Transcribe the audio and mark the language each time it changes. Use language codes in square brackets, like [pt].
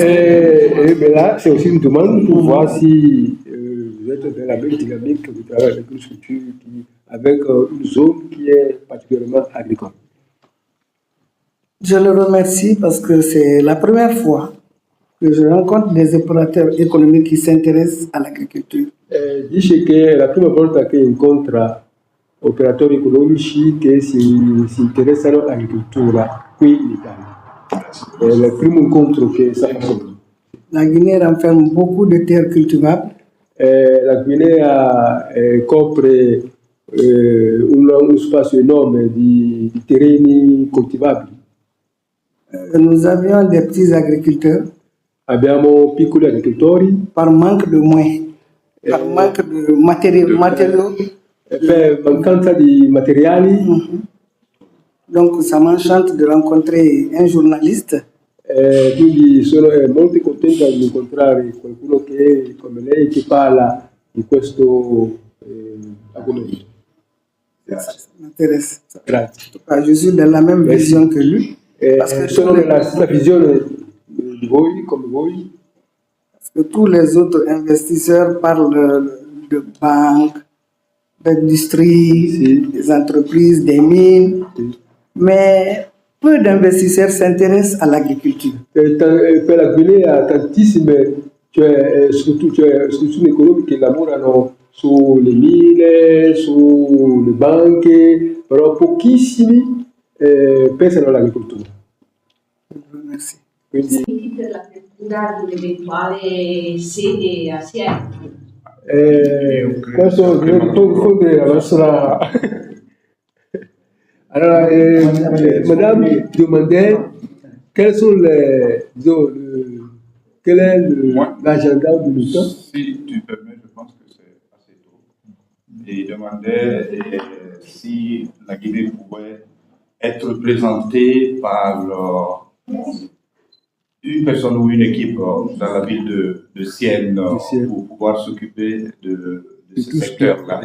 [fr] mais là, c'est aussi une demande pour voir si vous êtes dans la même dynamique que vous travaillez avec une structure avec une zone qui est particulièrement agricole. je le remercie parce que c'est la première fois que je rencontre des opérateurs économiques qui s'intéressent à l'agriculture. [it] Dice che è la prima volta che incontra operatori economici che si interessano all'agricoltura qui in Italia. È il primo incontro che sta facendo. [fr] La Guinée renferme beaucoup de terres cultivables. [it] La Guinea copre uno spazio enorme di terreni coltivabili. [fr] Nous avions des petits agriculteurs. [it] Abbiamo piccoli agricoltori. [fr] Par manque de moyens, par manque de matériaux. [it] Per mancanza di materiali. [fr] Donc ça m'enchante de rencontrer un journaliste. [it] Quindi sono molto contenta di incontrare qualcuno che come lei che parla di questo argomento. [fr] Ça m'intéresse. [it] Grazie. [fr] Je suis dans la même vision que lui. Parce que [it] Sono nella stessa visione di voi, come voi, [fr] que tous les autres investisseurs parlent de banques, d'industrie, [it] Sì. [fr] des entreprises, des mines, mais peu d'investisseurs s'intéressent à l'agriculture. [it] Per la Guinea tantissime strutture economiche lavorano sulle mine, sulle banche, però pochissimi pensano all'agricoltura. [fr] Merci. [it] Quindi Per l'apertura di un'eventuale sede assieme. questo risponde alla nostra... Allora, [fr] madame demandait quels sont quel est l'agenda de l'État. Si tu permets, je pense que c'est assez tôt. Et il demandait si la Guinée pouvait être représentée par une personne ou une équipe dans la ville de Sienne pour pouvoir s'occuper de ce secteur-là.